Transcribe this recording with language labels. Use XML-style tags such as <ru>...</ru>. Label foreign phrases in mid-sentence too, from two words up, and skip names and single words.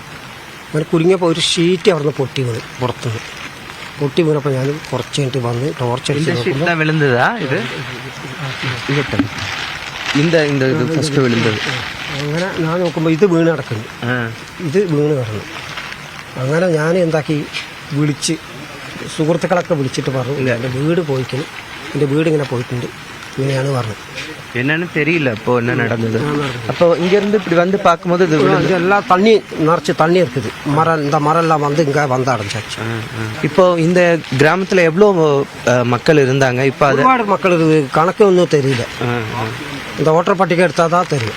<ml>അങ്ങനെ കുലുങ്ങിയപ്പോൾ ഒരു ഷീറ്റ് അവിടുന്ന് പൊട്ടി വീണപ്പോൾ ഞാൻ കുറച്ച് കഴിഞ്ഞിട്ട് വന്ന് ടോർച്ചടിച്ച് അങ്ങനെ ഞാൻ നോക്കുമ്പോൾ ഇത് വീണ് കിടക്കുന്നു. അങ്ങനെ ഞാൻ എന്താക്കി, വിളിച്ച് സുഹൃത്തുക്കളൊക്കെ വിളിച്ചിട്ട് പറഞ്ഞു, എൻ്റെ വീട് ഇങ്ങനെ പോയിട്ടുണ്ട്, ഇങ്ങനെയാണ് പറഞ്ഞത്.</ml> <ta>என்னன்னு தெரியல இப்போ என்ன நடந்தது. அப்போ இங்க இருந்து இப்படி வந்து பார்க்கும்போது இதெல்லாம் நிறச்சி தண்ணி இருக்குது. இந்த மரம் எல்லாம் வந்து இங்க வந்து அடைஞ்சாச்சு. இப்போ இந்த கிராமத்துல எவ்வளவு மக்கள் இருந்தாங்க? இப்போ ഒരുപാട് மக்கள் இருக்குது, கணக்கு ஒன்றும் தெரியல. இந்த ஓட்டர் பட்டிகை எடுத்தால் தான் தெரியும்.</ta>